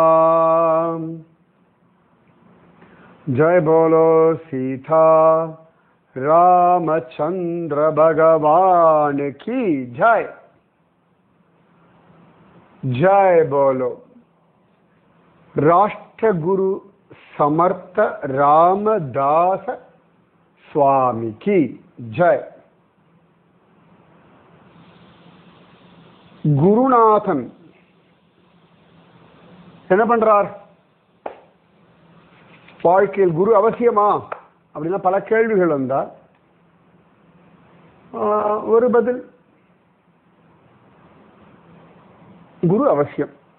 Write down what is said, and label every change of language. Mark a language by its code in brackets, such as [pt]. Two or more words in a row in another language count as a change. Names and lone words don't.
[hi] जय बोलो सीता रामचंद्र भगवान की जय। जय बोलो राष्ट्र गुरु समर्थ रामदास स्वामी की जय। [ta] குருநாதன் என்ன பண்றார்? வாழ்க்கையில் குரு அவசியமா அப்படின்னா பல கேள்விகள் வந்தா ஒரு பதில், குரு அவசியம்.